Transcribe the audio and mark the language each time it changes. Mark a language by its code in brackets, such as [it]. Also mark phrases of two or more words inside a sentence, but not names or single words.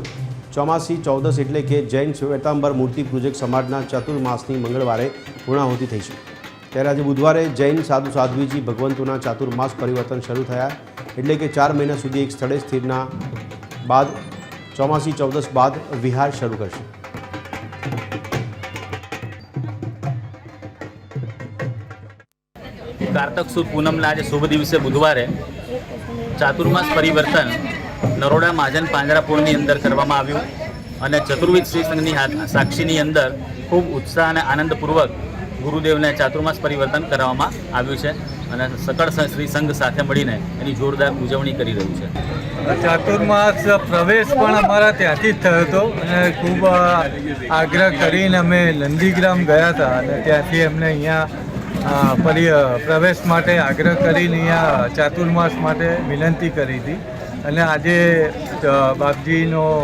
[gu] ચોમાસી 14 એટલે કે જૈન શ્વેતાંબર મૂર્તિ પૂજક સમાજના ચાતુર્માસની મંગળવારે પૂર્ણાહુતિ થઈ છે। ત્યારે આજે બુધવારે જૈન સાધુ સાધ્વીજી ભગવંતોના ચાતુર્માસ પરિવર્તન શરૂ થયા એટલે કે 4 મહિના સુધી એક સ્થળે સ્થિરના બાદ ચોમાસી 14 બાદ વિહાર શરૂ કરશે। કારતક સુદ પૂનમના આજ શુભ દિવસે બુધવારે ચાતુર્માસ પરિવર્તન નરોડા મહાજન પાંજરાપોળની અંદર કરવામાં આવ્યું અને ચતુર્વિધ શ્રી સંઘની સાક્ષીની અંદર ખૂબ ઉત્સાહ અને આનંદપૂર્વક ગુરુદેવને ચાતુર્માસ પરિવર્તન કરવામાં આવ્યું છે અને સકળ શ્રી સંઘ સાથે મળીને એની જોરદાર ઉજવણી કરી રહ્યું છે। ચાતુર્માસ પ્રવેશ પણ અમારા ત્યાંથી જ થયો હતો અને ખૂબ આગ્રહ કરીને અમે નંદીગ્રામ ગયા હતા અને ત્યાંથી અમને અહીંયા પ્રવેશ માટે આગ્રહ કરીને અહીંયા ચાતુર્માસ માટે વિનંતી કરી હતી અને આજે બાપજીનો